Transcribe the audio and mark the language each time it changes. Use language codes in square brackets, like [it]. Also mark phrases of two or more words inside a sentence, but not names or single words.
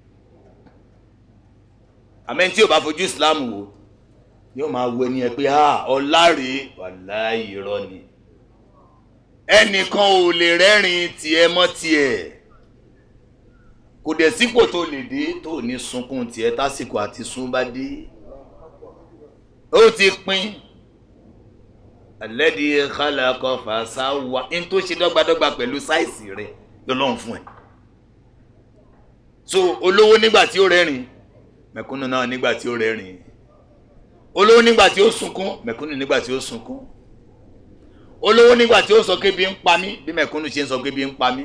[yo] Àmẹ́ tí ò bá fojú Islam wò yóò máa wo ẹni ẹ pé ọláre wàláhì irọ́ ni. Ẹnìkan ò lè rẹ́rìn tiẹ̀ mọ́ tiẹ̀, kò dẹ̀ sípò tó lè dé tó ní sunkún tiẹ̀ tásìkò àti sún bá dé. Ó ti pín [ar] الذي خلق فسوى [yo] in tó ṣe dọ́gbadọ́gba pẹ̀lú sáìsì rẹ̀ lọ́lọ́run fún ẹ. So olówó nígbà tí ó rẹ́rìn, mẹ̀kúnnù náà nígbà tí ó rẹ́rìn. Olówó nígbà tí ó sunkún, mẹ̀kúnnù nígbà tí ó sunkún. Olówó nígbà tí ó sọ kébi ń pa mí, bí mẹ̀kúnnù ṣe ń sọ kébi ń pa mí.